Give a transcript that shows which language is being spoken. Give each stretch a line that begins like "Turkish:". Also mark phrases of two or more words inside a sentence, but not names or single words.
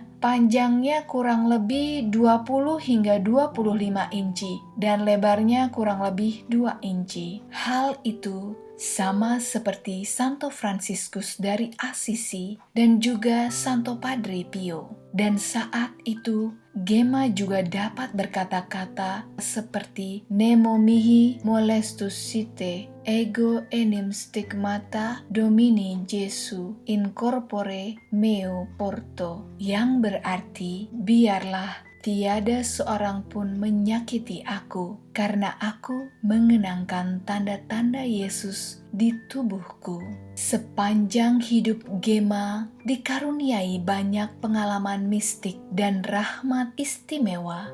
Indonesian: Panjangnya kurang lebih 20 hingga 25 inci dan lebarnya kurang lebih 2 inci. Hal itu sama seperti Santo Fransiskus dari Assisi dan juga Santo Padre Pio. Dan saat itu Gemma juga dapat berkata-kata seperti
Latin: Nemo mihi molestus site, ego enim stigmata Domini Jesu in corpore meo porto,
Indonesian: yang berarti biarlah tiada seorang pun menyakiti aku, karena aku mengenangkan tanda-tanda Yesus di tubuhku. Sepanjang hidup Gemma dikaruniai banyak pengalaman mistik dan rahmat istimewa.